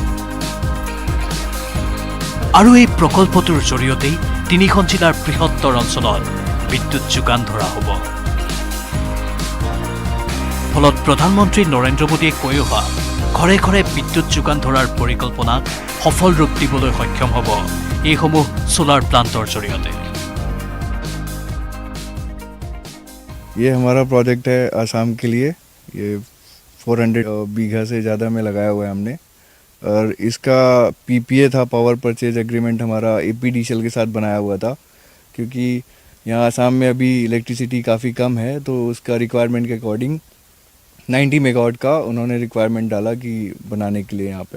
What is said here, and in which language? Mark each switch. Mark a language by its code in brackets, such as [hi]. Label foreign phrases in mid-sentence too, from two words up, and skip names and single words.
[as] আৰু এই প্ৰকল্পটোৰ জৰিয়তেই 3খন জিলাৰ বৃহত্তৰ অঞ্চলত বিদ্যুৎ যোগান ধৰা হ'ব। ফলত প্ৰধানমন্ত্ৰী নৰেন্দ্ৰ মোদীয়ে কৈ অহা ঘৰে ঘৰে বিদ্যুৎ যোগান ধৰাৰ পৰিকল্পনাক সফল ৰূপ দিবলৈ সক্ষম হ'ব এইসমূহ [en] solar plantৰ [as] জৰিয়তে। [hi] ये हमारा प्रोजेक्ट है आसाम के लिए। ये 400 बीघा से ज़्यादा में लगाया हुआ है हमने, और इसका PPA था, [en] power purchase agreement [hi] हमारा APDCL के साथ बनाया हुआ था, क्योंकि यहाँ आसाम में अभी इलेक्ट्रिसिटी काफ़ी कम है, तो उसका रिक्वायरमेंट के अकॉर्डिंग 90 मेगावाट का उन्होंने रिक्वायरमेंट डाला कि बनाने के लिए यहाँ पे।